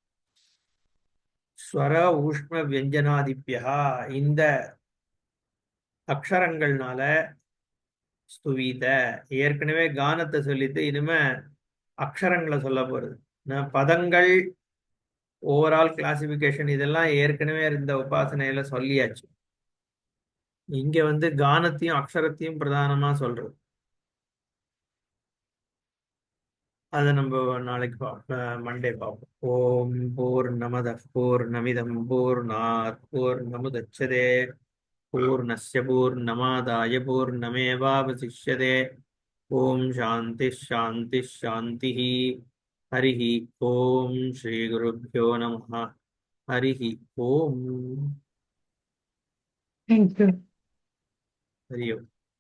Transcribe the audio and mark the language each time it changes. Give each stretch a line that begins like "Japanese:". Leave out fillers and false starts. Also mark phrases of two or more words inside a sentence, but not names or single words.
Sanskrit: स्वर ऊष्म व्यञ्जनादिभिः
Tamil: இந்த அக்ஷரங்கள்னால ஸ்துவீத ஏற்கனவே கானத்தை சொல்லிட்டு இனிமே அக்ஷரங்களை சொல்ல போறது பதங்கள்
English: overall classification
Tamil: இதெல்லாம் ஏற்கனவே இருந்த உபாசனையில சொல்லியாச்சு. இங்க வந்து கானத்தையும் அக்ஷரத்தையும் பிரதானமா சொல்றது. அதை நம்ம நாளைக்கு மண்டே பார்ப்போம்.
Sanskrit: ॐ पूर्णमदः पूर्णमिदं पूर्णात् पूर्णमुदच्यते पूर्णस्य पूर्णमादाय पूर्णमेवावशिष्यते. ॐ शान्तिः शान्तिः शान्तिः. हरिः ॐ श्री गुरुभ्यो नमः. हरिः ॐ.
English: Thank you.
Sanskrit: हरि ॐ.